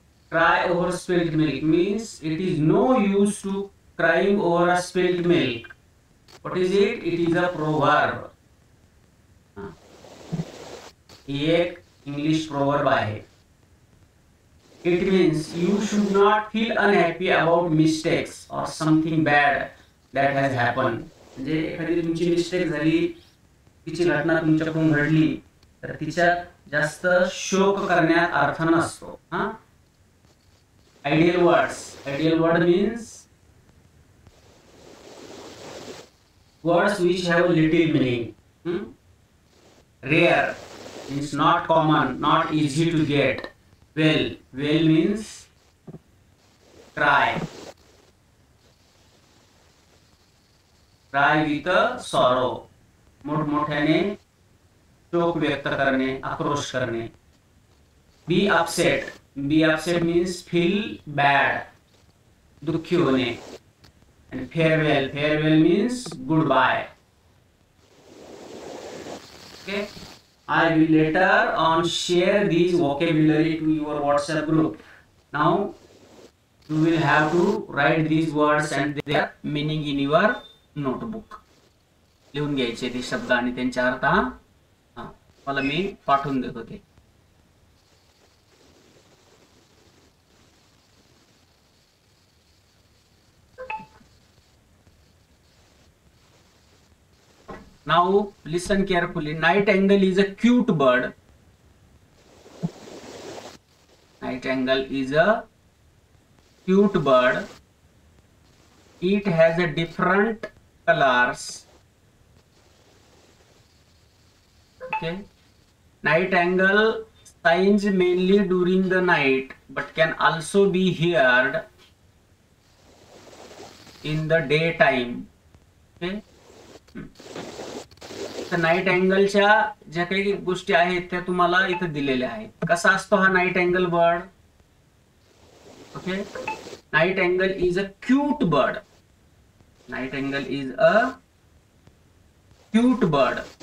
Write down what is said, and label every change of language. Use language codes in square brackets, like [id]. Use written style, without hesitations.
[en] Cry over spilled milk means it is no use to crying over a spilled milk. What is it? It is a proverb. [mr] ही एक English proverb आहे. [en] It means you should not feel unhappy about mistakes or something bad that has happened. [mr] म्हणजे एखादी तुमची mistake झाली, तिची घटना तुमच्याकडून घडली, तर तिच्यात जास्त शोक करण्यात अर्थ नसतो. [en] हा. Ideal words. Ideal word means words which have little meaning. Rare means not common, not easy to get. Well means cry. Cry with a sorrow. [mr] मोठमोठ्याने शोक व्यक्त करणे, आक्रोश करणे. [en] Be upset. Be upset means feel bad. [mr] दुःखी होणे. [en] And farewell means goodbye. Okay. I will later on share these vocabulary to your WhatsApp group. Now you will have to write these words and their meaning in your notebook. [mr] लिहून घ्यायचे ते शब्द आणि त्यांचे अर्थ. हा मला मी पाठवून देतो ते. [en] Now listen carefully. Nightingale is a cute bird. Nightingale is a cute bird. It has a different colors. Okay. Nightingale sings mainly during the night, but can also be heard in the daytime. Okay. [mr] तर night अँगलच्या ज्या काही गोष्टी आहेत त्या तुम्हाला इथे दिलेल्या आहेत. कसा असतो हा night angle bird? [en] ओके, nightingale is a cute bird. Nightingale is a cute bird.